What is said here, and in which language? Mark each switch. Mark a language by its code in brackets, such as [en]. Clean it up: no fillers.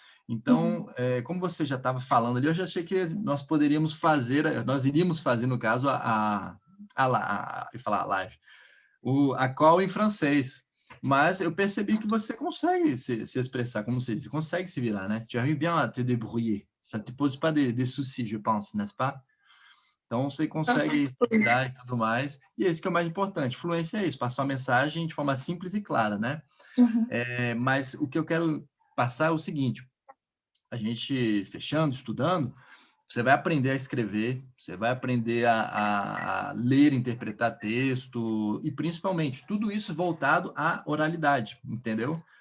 [pt] uhum. Então, como você já estava falando ali, eu já achei que nós iríamos fazer, no caso, eu ia falar a live, a call em francês. Mas eu percebi que você consegue se expressar, como você diz, consegue se virar, né? [fr] Tu arrives bien à te débrouiller. Ça te pose pas de soucis, je pense, n'est-ce pas? [pt] Então, você consegue estudar e tudo mais. E esse que é o mais importante. Fluência é isso, passar uma mensagem de forma simples e clara, né? Uhum, Mas o que eu quero passar é o seguinte, a gente fechando, estudando, você vai aprender a escrever, você vai aprender a ler, interpretar texto e principalmente tudo isso voltado à oralidade, entendeu?